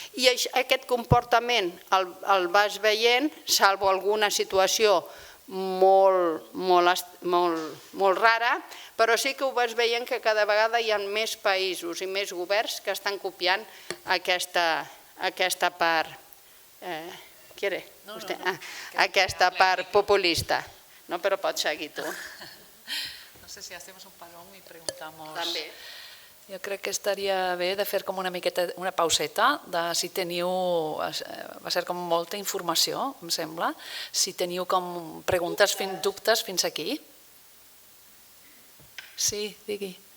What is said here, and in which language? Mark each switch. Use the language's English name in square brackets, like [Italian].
[Catalan] I aquest comportament el vas veient, salvo alguna situació molt rara, però sí que ho vas veient que cada vegada hi ha més països i més governs que estan copiant aquesta part aquesta part populista. No, però pots seguir tu. [Spanish] No sé si hacemos un parón y preguntamos. [Catalan] També. Jo crec que estaria bé de fer com una miqueta, una pauseta, de si teniu, va ser com molta informació, em sembla, si teniu com preguntes, dubtes fins aquí. Sí, digui.